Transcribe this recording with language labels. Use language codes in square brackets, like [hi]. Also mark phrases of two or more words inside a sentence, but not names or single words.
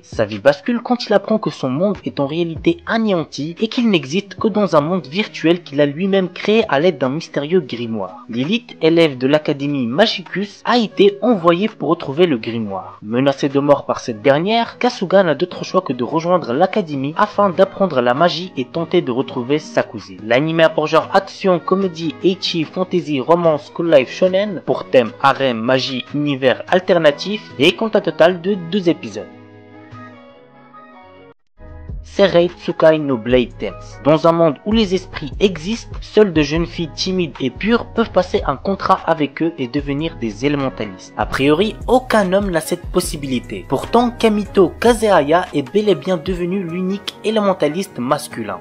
[fr] Sa vie bascule quand il apprend que son monde est en réalité anéanti et qu'il n'existe que dans un monde virtuel qu'il a lui-même créé à l'aide d'un mystérieux grimoire. Lilith, élève de l'académie Magicus, a été envoyée pour retrouver le grimoire. Menacé de mort par cette dernière, Kasuga n'a d'autre choix que de rejoindre l'académie afin d'apprendre la magie et tenter de retrouver sa cousine. L'anime a pour genre action, comédie, ecchi, fantasy, romance, [en] school life [fr] shonen, pour thème harem, magie, univers alternatif et compte un total de 2 épisodes. Serei Tsukai no Blade Dance. Dans un monde où les esprits existent, seules de jeunes filles timides et pures peuvent passer un contrat avec eux et devenir des élémentalistes. A priori, aucun homme n'a cette possibilité. Pourtant, Kamito Kazehaya est bel et bien devenu l'unique élémentaliste masculin.